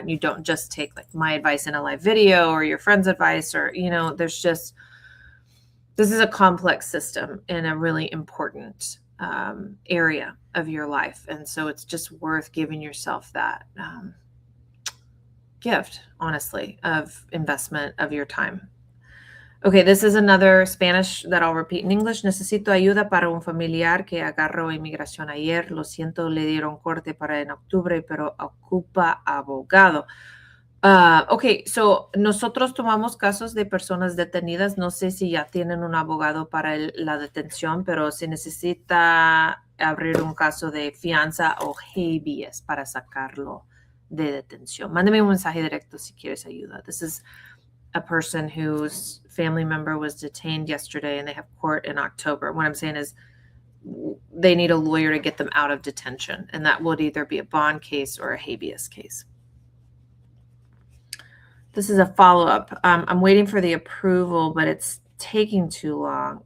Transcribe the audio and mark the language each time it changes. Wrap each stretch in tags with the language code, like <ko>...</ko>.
<en>And you don't just take like my advice in a live video or your friend's advice, or, you know, this is a complex system in a really important area of your life. And so it's just worth giving yourself that gift, honestly, of investment of your time. Okay, this is another Spanish that I'll repeat in English.</en> <es>Necesito ayuda para un familiar que agarró inmigración ayer. Lo siento, le dieron corte para en octubre, pero ocupa abogado.</es> <en>Okay, so</en> <es>nosotros tomamos casos de personas detenidas. No sé si ya tienen un abogado para la detención, pero se necesita abrir un caso de fianza o Habeas para sacarlo de detención. Mándame un mensaje directo si quieres ayuda.</es> <en>This is a person whose family member was detained yesterday and they have court in October. What I'm saying is they need a lawyer to get them out of detention, and that would either be a bond case or a Habeas case. This is a follow-up. I'm waiting for the approval, but it's taking too long.</en>